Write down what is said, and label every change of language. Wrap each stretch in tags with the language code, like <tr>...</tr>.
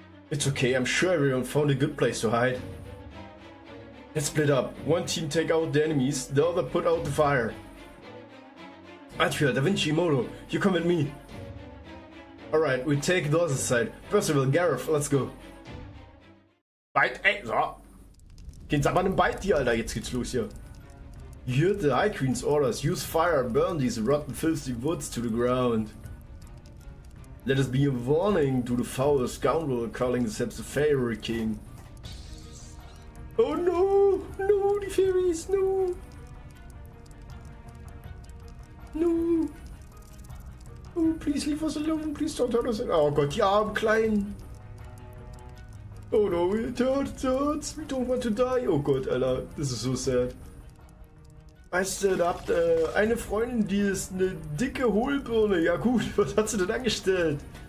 <en>It's okay, I'm sure everyone found a good place to hide. Let's split up. One team take out the enemies, the other put out the fire. Attribution, Da Vinci, Moto, you come with me. Alright, we take the other side. Percival, Gareth, let's go.</en> <de>Bite, ey, so. Geht's aber einem Bite hier, Alter. Jetzt geht's los hier.</de> <en>You heard the High Queen's orders. Use fire, burn these rotten, filthy woods to the ground. Let us be a warning to the foul scoundrel calling themselves the Fairy King. Oh no! No! please, no. No. Oh, please leave us alone. Please don't hurt us.</en> <de>Oh Gott, die armen Kleinen.</de> <en>Oh no, it hurts. We don't want to die.</en> <de>Oh Gott, Alter, das ist so sad. Weißt du, da habt eine Freundin, die ist eine dicke Hohlbirne. Ja gut, was hat sie denn angestellt?</de>